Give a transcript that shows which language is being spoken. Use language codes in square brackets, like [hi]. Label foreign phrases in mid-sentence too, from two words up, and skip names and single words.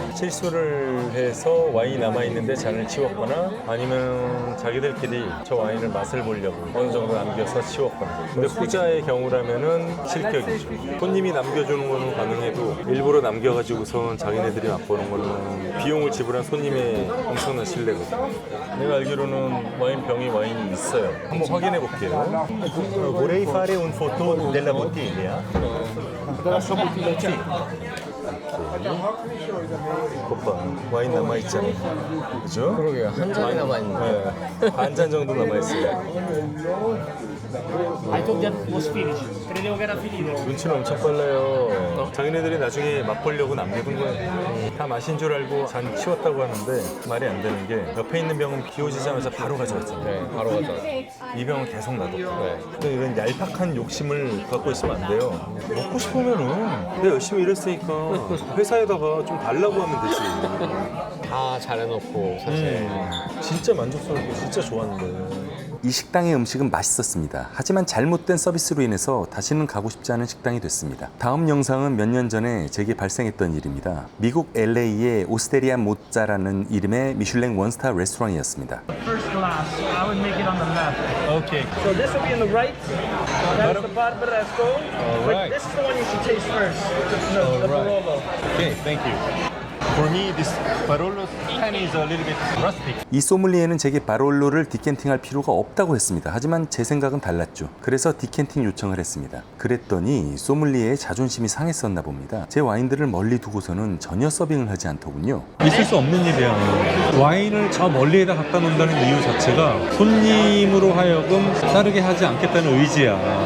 [ko] 실수를 해서 와인이 남아있는데 잔을 치웠거나 아니면 자기들끼리 저 와인을 맛을 보려고 어느 정도 남겨서 치웠거나. 근데 후자의 경우라면은 실격이죠. 손님이 남겨주는 거는 가능해도 일부러 남겨가지고선 자기네들이 맛보는 거는 비용을 지불한 손님의 엄청난 신뢰거든요. 내가 알기로는 와인이 있어요. 한번 확인해 볼게요. [it] Vorrei fare un foto della bottiglia. [ko] 오빠 와인 남아있잖아요. 그죠? 그러게요. 한 잔이 남아있는데. 네. 반 잔 정도 남아있어요. [en] I thought that was finished. [it] Credevo che era finito. [ko] 눈치는 엄청 빨라요. 자기네들이 나중에 맛보려고 남겨둔 거예요. 다 마신 줄 알고 잔 치웠다고 하는데 말이 안 되는 게 옆에 있는 병은 비워지자마자 바로 가져갔잖아요. 네, 바로 가자. 이 병은 계속 놔뒀고. 네. 근데 이런 얄팍한 욕심을 갖고 있으면 안 돼요. 먹고 싶으면은 내가 열심히 일했으니까 회사에다가 좀 달라고 하면 되지. 다 잘해놓고 사실. 진짜 만족스럽고 진짜 좋았는데. 이 식당의 음식은 맛있었습니다. 하지만 잘못된 서비스로 인해서 다시는 가고 싶지 않은 식당이 됐습니다. 다음 영상은 몇 년 전에 제게 발생했던 일입니다. 미국 LA의 오스테리아 모짜라는 이름의 미슐랭 원스타 레스토랑이었습니다. [en] First glass, I would make it on the left. Okay. So this will be on the right. That's the Barbaresco. right. This is the one you should taste first. No, the Barolo. Okay, thank you. For me, this Barolo can is a little bit rustic. [ko] 이 소믈리에는 제게 바롤로를 디켄팅할 필요가 없다고 했습니다. 하지만 제 생각은 달랐죠. 그래서 디켄팅 요청을 했습니다. 그랬더니 소믈리에의 자존심이 상했었나 봅니다. 제 와인들을 멀리 두고서는 전혀 서빙을 하지 않더군요. 있을 수 없는 일이야. 와인을 저 멀리에다 갖다 놓는다는 이유 자체가 손님으로 하여금 따르게 하지 않겠다는 의지야.